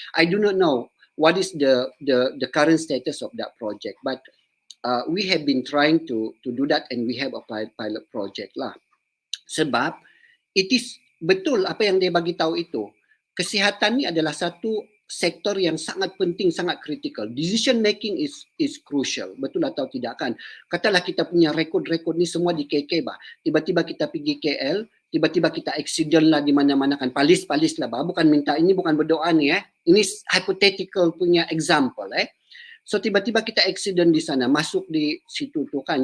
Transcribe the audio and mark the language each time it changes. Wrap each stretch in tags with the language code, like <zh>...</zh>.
<en>I do not know what is the current status of that project, but we have been trying to do that and we have a pilot project lah.</en> <ms>Sebab</ms> <en>it is</en> <ms>betul apa yang dia bagi tahu itu. Kesihatan ni adalah satu sektor yang sangat penting, sangat kritikal.</ms> <en>Decision making is crucial.</en> <ms>Betul atau tidak kan? Katalah kita punya rekod-rekod ni semua di KK bah. Tiba-tiba kita pergi KL, tiba-tiba kita accident lah di mana-mana kan. Palis lah bah. Bukan minta, ini bukan berdoa ni Ini hypothetical punya example So tiba-tiba kita accident di sana, masuk di situ tu kan.</ms>